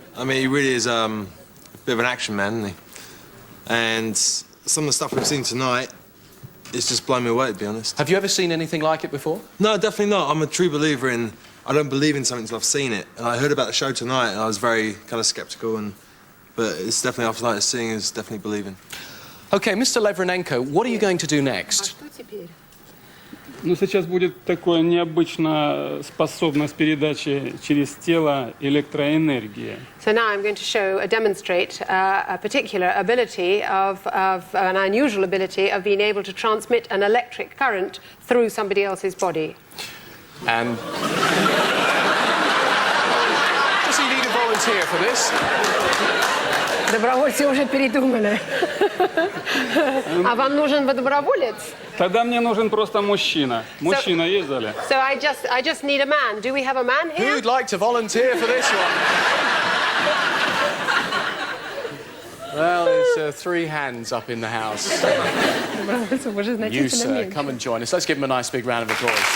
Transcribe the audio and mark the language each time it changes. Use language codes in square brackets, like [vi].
[en] I mean, he really is a bit of an action man, isn't he? And some of the stuff we've seen tonight, it's just blown me away, to be honest. Have you ever seen anything like it before? No, definitely not. I'm a true believer in, I don't believe in something until I've seen it. And I heard about the show tonight, and I was very kind of sceptical, but it's definitely, after night of seeing, is definitely believing. Okay, Mr. Lavrinenko, what are you going to do next? [ru] Что теперь? Ну, сейчас будет такая необычная способность передачи через тело электроэнергии. [en] So now I'm going to show, demonstrate a particular ability of an unusual ability of being able to transmit an electric current through somebody else's body. And... Does he need a volunteer? volunteer for this? [ru] Добровольцы уже передумали. А вам нужен доброволец? Тогда мне нужен просто мужчина. Мужчина есть в зале? [en] So I just need a man. Do we have a man here? Who'd like to volunteer for this one? Well, there's 3 hands up in the house. [ru] Добровольцев уже [en] You, [ru] значительно [en] sir, [ru] меньше. [en] come and join us. Let's give him a nice big round of applause.